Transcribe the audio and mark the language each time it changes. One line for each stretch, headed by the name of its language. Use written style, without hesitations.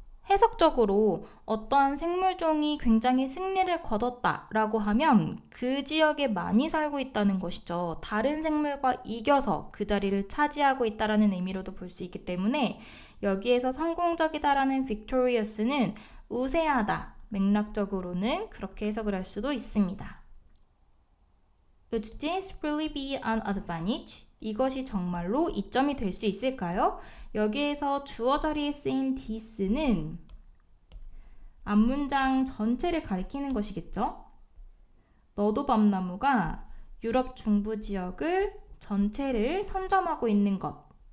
Korean: 해석적으로 어떠한 생물종이 굉장히 승리를 거뒀다라고 하면 그 지역에 많이 살고 있다는 것이죠. 다른 생물과 이겨서 그 자리를 차지하고 있다는 의미로도 볼 수 있기 때문에 여기에서 성공적이다라는 victorious는 우세하다, 맥락적으로는 그렇게 해석을 할 수도 있습니다.
English: Would this really be an advantage?
Korean: 이것이 정말로 이점이 될 수 있을까요? 여기에서 주어 자리에 쓰인 this는 앞문장 전체를 가리키는 것이겠죠? 너도밤나무가 유럽 중부 지역을 전체를 선점하고 있는 것.